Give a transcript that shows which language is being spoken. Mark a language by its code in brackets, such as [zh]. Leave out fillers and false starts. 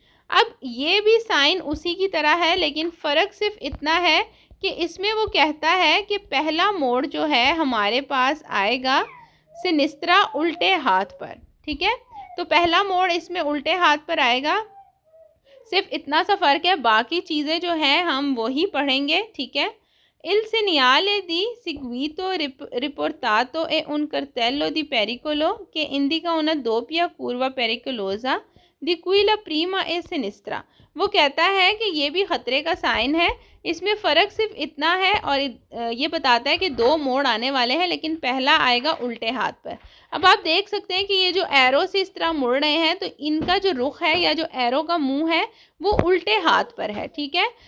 [hi] अब ये भी साइन उसी की तरह है लेकिन फ़र्क सिर्फ इतना है कि इसमें वो कहता है कि पहला मोड़ जो है हमारे पास आएगा सिनिस्त्रा उल्टे हाथ पर, ठीक है। तो पहला मोड़ इसमें उल्टे हाथ पर आएगा, सिर्फ इतना सा फ़र्क है, बाकी चीज़ें जो हैं हम वही पढ़ेंगे, ठीक है। [it] Il segnale di seguito riportato è un cartello di pericolo che indica una doppia curva pericolosa di cui la prima è sinistra। [hi] वो कहता है कि ये भी ख़तरे का साइन है, इसमें फ़र्क सिर्फ इतना है और ये बताता है कि 2 मोड़ आने वाले हैं लेकिन पहला आएगा उल्टे हाथ पर। अब आप देख सकते हैं कि ये जो एरो से इस तरह मुड़ रहे हैं तो इनका जो रुख है या जो एरो का मुंह है वो उल्टे हाथ पर है, ठीक है।